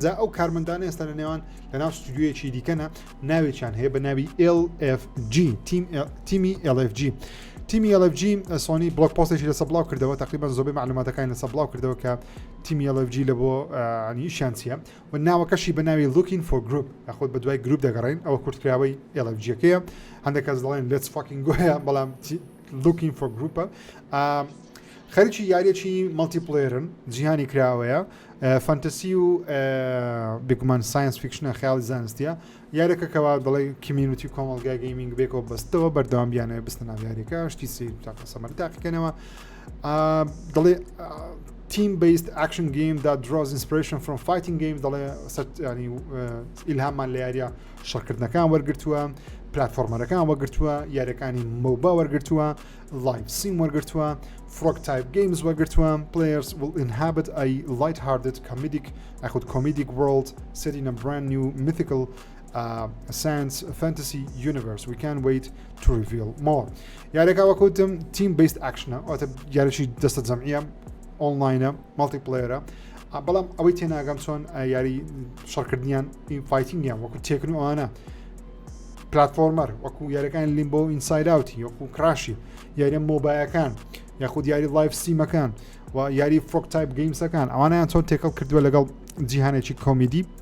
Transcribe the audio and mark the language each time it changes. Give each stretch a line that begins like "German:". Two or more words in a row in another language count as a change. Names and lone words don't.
Central Kurdish: جا ئەو کارمەندانە ئێستا لە نێوان لە ناو ستودیۆیەکی دیکەنە ناوێکیان هەیە بە ناوی LFG تیمی LFG تیمی LFG سۆنی بڵۆک پۆستێکی لەسەر بڵاو کردەوە تقریبا زۆربەی معلوماتەکانی لەسەر بڵاو کردەوە کە تیمی LFG لە بۆ ئیشیان چیە و ناوەکەشی بە ناوی
English: looking for group
Central Kurdish: یاخود بە دوای گروپ دەگەڕین ئەوە کورتکراوەی LFG-ەکەیە هەندێک کەس دەڵێن
English: let's fucking go
Central Kurdish: بەڵام
English: looking for group
Central Kurdish: خەریکی یاریەکی مەڵتیپلێرن جیهانی کراوەیە فانتەسی و بێگومان ساینس فیکشنە خیاڵی زانستیە یارێکە کەوا دەڵێ کمیونیتی کۆمەڵگای گەیمینگ بێکەوە بەستەوە بەردەوام بیانەوە بستە ناو یاریەکە شتی سیر سەمەر تاقیکەنەوە دەڵێ team-based
English: action game that draws inspiration from fighting games
Central Kurdish: دەڵێ ینی ئیلهامان لە یاریە شەڕکردنەکان وەرگرتووە پلاتفۆرمەرەکان وەرگرتووە یاریەکانی مۆبا وەرگرتووە
English: live sim
Central Kurdish: وەرگرتووە frog
English: type games
Central Kurdish: وەرگرتووە
English: players will inhabit a light-hearted comedic world set in a brand new mythical science fantasy universe we can't wait to reveal more
Central Kurdish: یاریەکە وەکوتم
English: team-based action
Central Kurdish: واتە یاریشی دەستە جەمعیە ئۆنلاینە مەڵتیپلێرە بەڵام ئەوەی تێناگەم چۆن یاری شەڕکردنیان فایتینگیان وەکو تێکن و ئەوانە پلاتفۆرمەر وەکو یاریەکان لیمبۆ ئینساید ئاوتی وەکو کراشی یاریە مۆبایەکان یاخود یاری لایف سیمەکان و یاری فڕۆک تایپ گەیمسەکان ئەوانیان چۆن تێکەڵ کردووە لەگەڵ جیهانێکی کۆمیدی